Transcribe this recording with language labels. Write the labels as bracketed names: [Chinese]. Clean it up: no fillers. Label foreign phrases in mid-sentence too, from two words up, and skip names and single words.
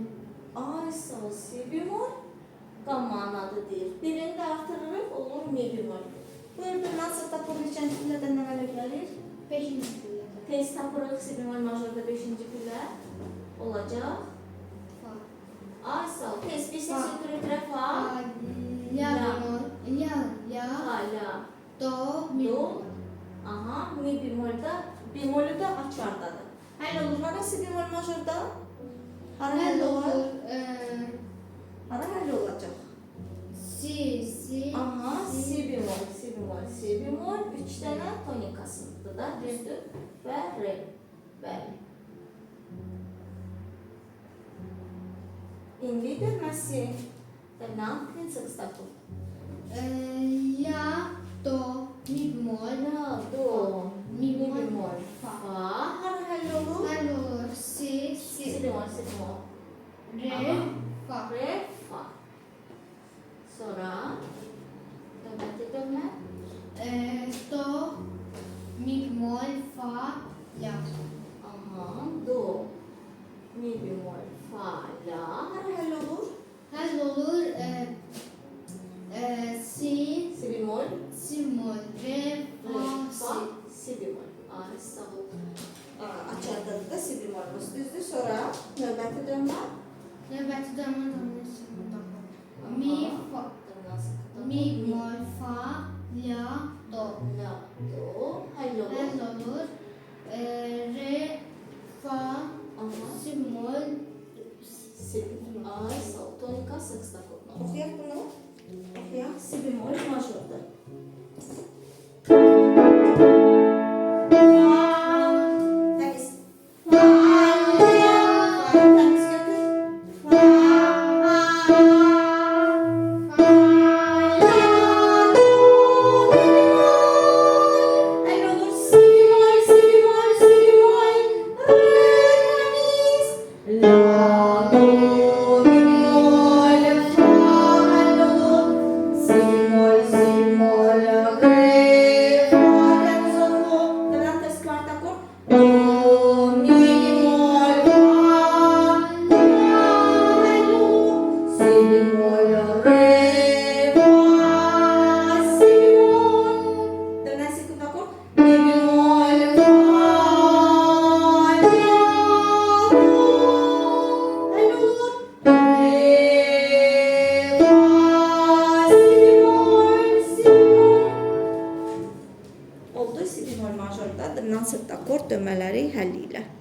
[Azerbaijani] Ay sağ ol, si bemol qammanı deyir. Birini də artırırıq, olur mi bemol. Burada nasıl tapıb neçənci pillədən nə mələ gəlir? 5-ci pillədə. Tez tapırıq si bemol majorda 5-ci pillə olacaq. Fa. Ay sağ ol, tez bir ses ötürə fa. La bemol. La. Ha, la. Do. Mi Do. bemol. Aha, mi bemolda, bemolü də açardadır. Həll olur, hara si bemol majorda? Hara həll olur? Hara həll olacaq? Si. Aha, si bemol, si bemol, si bemol. 3 dənə tonikasıdır da, düzdür? Və re. Bəli. İndi dönməsi. Dənəm, prinsip tapıb. La. Do. Mi bemol. La, do, mi bemol, fa. Hara həll olur? Həll olur. Si. Si bemol, si bemol. Re. Fa. Re, fa. Sonra dönmə. Do. Mi bemol. Fa. La. Aha, do, mi bemol, fa, la. Hara həll olur? Həll olur. Si. Si bemol, Si bemol. Re. Fa. fa, Si. si bemol. Ay, sağ ol. Açardadır da si bemolumuz düzdür. Sonra növbəti dönmə. Növbəti dönmə Mi. Fa. Mi bemol. Fa. La. Do. La, do, həll olur. Həll olur. Re. Fa. Aha, Si bemol. si. Ay, sağ ol. Tonika sextakotna. Oxuyaq bunu. Oxuyaq. Si bemol majordur. Təmiz. Təmiz götür. Həll olur. Si bemol, si bemol, si bemol. Re, təmiz. La, do, mi bemol, fa, həll olur. Si bemol, re, fa, təmiz oxu. Dönəm tez kvart akord. Do, mi bemol, fa, la, həll olur. Si bemol, re, fa, si bemol. Dönəm sekund akord. Mi bemol, fa, la, do, həll olur. Re, fa, si bemol. Oldu si bemol majorda dırnan sırt akord dönmələri həlli ilə.